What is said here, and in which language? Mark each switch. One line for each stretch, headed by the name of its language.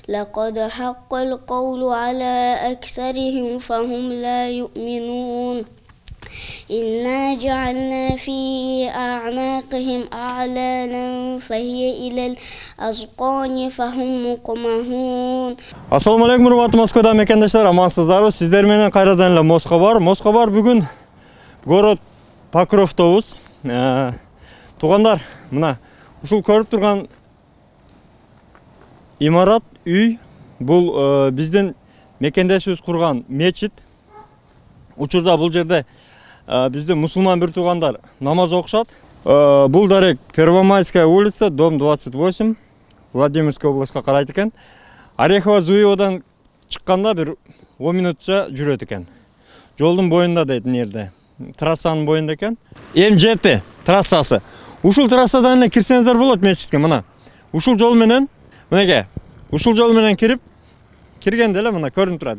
Arabic: لقد حق القول على أكثرهم فهم لا يؤمنون إنا جعلنا في أعناقهم أغلالا فهي إلى الأذقان فهم مقمحون. Assalamu alaikum
Kyrgyz: урматтуу Москвада мекендаштар, амансыздарбы? Сиздер менен кайрадан эле Москва бар бүгүн город Покровдобуз. Туугандар, мына ушул көрүп турган имарат, үй бул биздин мекендешибиз курган мечит. Учурда бул жерде биздин мусулман бир туугандар намаз окушат. Бул дарек Первомайская улица, дом 28, Владимирская областка карайт экен. Орехово Зуеводан чыкканда бир 10 минутча жүрөт экен. Жолдун боюнда дейт, нерде. Трассанын боюнда экен. Эми жетти трассасы. Ушул трассадан эле кирсеңиздер болот мечитке, мына. Ушул жол менен, мынеке, ушул жол менен киргенде эле мына көрүнүп турат.